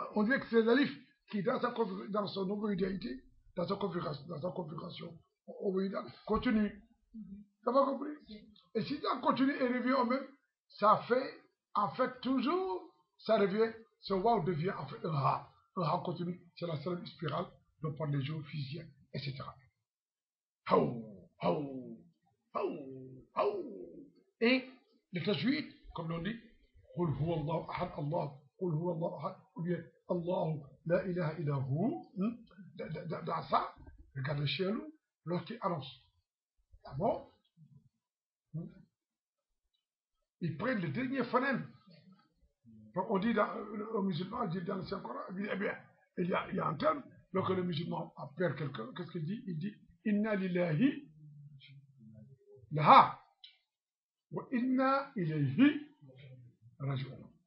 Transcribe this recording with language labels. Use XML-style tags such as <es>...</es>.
<fr>On dirait que c'est l'alif qui, dans son homoïdalité, dans sa configuration homoïdale, continue. T'as pas compris? Et si ça continue et revient au même, ça fait, en fait, toujours, ça revient, ce waouh devient en fait un ha. Un ha continue, c'est la seule spirale dont parlent les géophysiciens, etc. Haou, haou, haou, haou. Et le tajwid, comme l'on dit,</fr> <ar>قل هو الله أحد الله قل هو الله أحد</ar> <fr>ou bien</fr> <ar>الله لا إله إلا هو.</ar> <fr>Dans ça, regardez chez nous, lorsqu'il annonce la mort, ils prennent le dernier phonème. On dit aux musulmans, on dit dans le Saint-Coran, eh bien, il y a un terme, lorsque le musulman perd quelqu'un, qu'est-ce qu'il dit? Il dit</fr> <ar>Inna lillahi laha wa inna ilayhi raji'un.</ar>